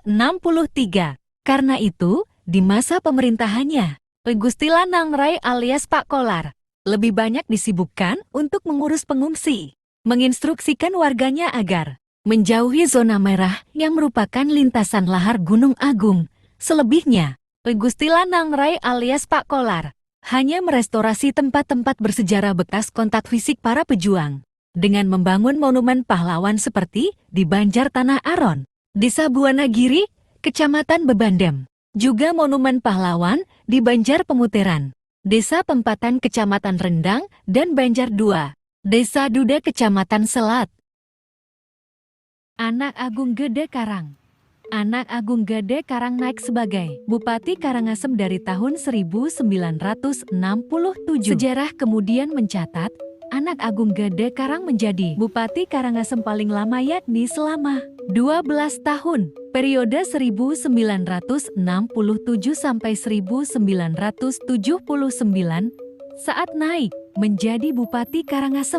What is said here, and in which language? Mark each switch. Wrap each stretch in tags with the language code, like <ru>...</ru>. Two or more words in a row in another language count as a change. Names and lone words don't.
<id>Karena itu, di masa pemerintahannya, Gusti Lanang Rai alias Pak Kolar lebih banyak disibukkan untuk mengurus pengungsi, menginstruksikan warganya agar menjauhi zona merah yang merupakan lintasan lahar Gunung Agung. Selebihnya, Gusti Lanang Rai alias Pak Kolar hanya merestorasi tempat-tempat bersejarah bekas kontak fisik para pejuang dengan membangun monumen pahlawan seperti di Banjar Tanah Aron, Desa Buanagiri, Kecamatan Bebandem, juga monumen pahlawan di Banjar Pemuteran, Desa Pempatan Kecamatan Rendang dan Banjar 2, Desa Duda Kecamatan Selat. Anak Agung Gede Karang. Anak Agung Gede Karang naik sebagai Bupati Karangasem dari tahun 1967. Sejarah kemudian mencatat, Anak Agung Gede Karang menjadi Bupati Karangasem paling lama yakni selama 12 tahun, periode 1967 sampai 1979, saat naik menjadi Bupati Karangasem.</id>